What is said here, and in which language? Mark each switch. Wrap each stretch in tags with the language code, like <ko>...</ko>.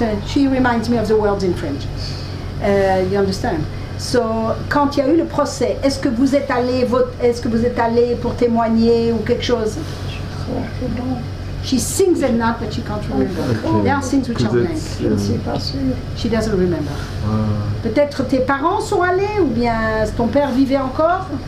<en>She reminds me of the words in French. You understand?</en> <fr>So, quand il y a eu le procès, est-ce que vous êtes allé pour témoigner ou quelque chose?</fr> <en>She sings and not, but she can't remember. Okay. There are things which are blank. She doesn't remember.</en> <fr>Peut-être tes parents sont allés, ou bien ton père vivait encore?</fr>